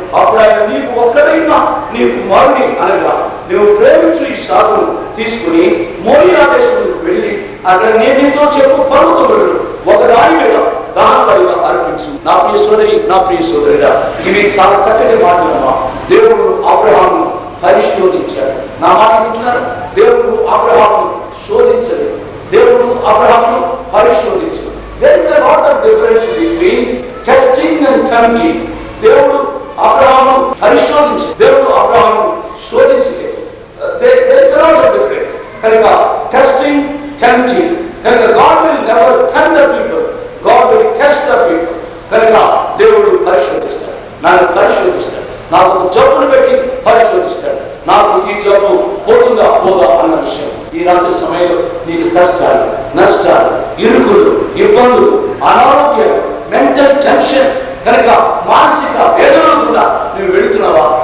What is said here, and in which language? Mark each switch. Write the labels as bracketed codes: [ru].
[te] అప్పుడు ఆయన నీకు ఒక్కడైనా నీ కుమారుని అనగా నువ్వు ప్రేమించు ఈ సాగును తీసుకుని మోరియా దేశంలోకి వెళ్ళి అక్కడ నేను నీతో చెప్పు పర్వతములు ఒక దాని మీద దహనబలిగా అర్పించు. నా ప్రియ సోదరుడా, ఇవి చాలా చక్కటి మాటలమ్మా. దేవుడు అబ్రాహామును పరిశోధించాడు. నా మాట వింటున్నారు? దేవుడు అబ్రాహామును శోధించలేదు, దేవుడు అబ్రాహామును పరిశోధించాడు. [en] There is a lot of difference between testing and tempting. [te] దేవుడు అబ్రాహామును పరిశోధించాడు, దేవుడు అబ్రాహామును శోధించలేదు. [en] There is a lot of difference. కనుక testing, tempting, కనుక God will never tempt the people, God will test the people. [te] కనుక దేవుడు పరిశోధిస్తాడు, నన్ను పరిశోధిస్తాడు, నాకు ఒక జబ్బును పెట్టి పరిశోధిస్తాడు. నాకు ఈ జబ్బు పోతుందా పోదా అన్న విషయం ఈ రాత్రి సమయంలో నీకు కష్టాలు, నష్టాలు, ఇరుకులు, ఇబ్బందులు, అనారోగ్యాలు, మెంటల్ టెన్షన్స్, కనుక మానసిక వేదనలు కూడా నువ్వు వెళుతున్నావా?